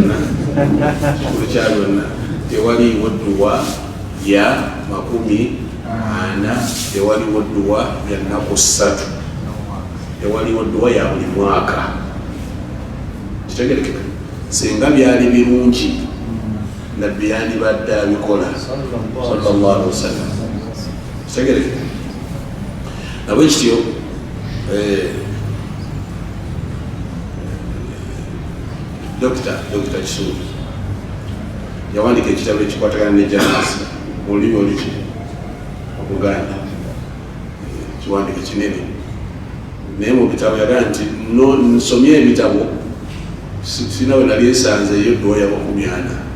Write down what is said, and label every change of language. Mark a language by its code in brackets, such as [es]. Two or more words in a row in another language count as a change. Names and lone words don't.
[lg] byonna tewaliiwo edduwa ya makumi-ana, tewaliwo edduwa ya nnaku ssatu, tewaliwo edduwa ya buli mwaka. Kitegerekeka singa byali birungi nabbi yandibadde abikola [ar] صلى الله عليه وسلم. [lg] Kitegerekeka nabwe kityo Dr. Kisuubi yawandika ekitabo ekikwatagana ne janasi mu lulimi oluki Oluganda, kiwandika kinene naye mu bitabo yagamba nti nsomye ebitabo sina we nali esanzeeyo edduwa ya makumi-ana.